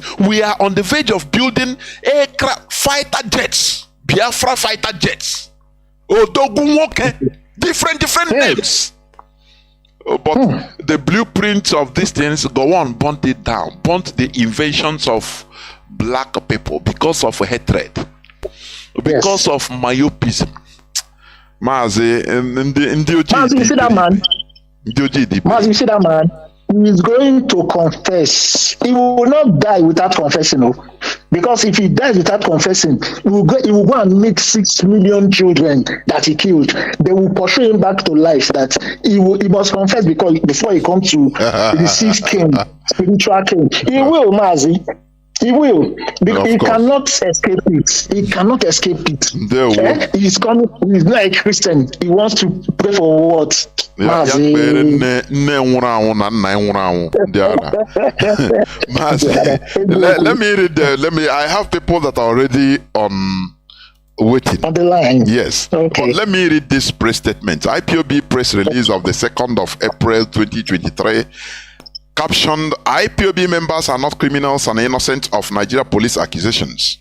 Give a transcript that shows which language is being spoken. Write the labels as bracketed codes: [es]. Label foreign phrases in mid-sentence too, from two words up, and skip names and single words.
[en] We are on the verge of building aircraft fighter jets, Biafra fighter jets. Different names. But the blueprint of these things go on, burnt it down, burnt the inventions of black people because of hatred, because of myopism. Mazi, Mazi, you see that man? Mazi, you see that man? He is going to confess. He will not die without confessing, no. Because if he dies without confessing, he will go and meet 6 million children that he killed. They will pursue him back to life. That he must confess before he comes to receive king, spiritual king. He will, Mazi. He will, because Of he course. cannot escape it. He cannot escape it. There will. He's coming. He's not a Christian. He wants to pray for what? [ig] Ya Mazi. kpere nne nwụrụ anwụ na nna ya nwụrụ anwụ ndị ara. [en] Mazi, let me read I have people that are already waiting. On the line. Yes. Okay. But let me read this press statement. IPOB press release of the 2nd of April 2023 captioned, IPOB members are not criminals and innocent of Nigeria police accusations.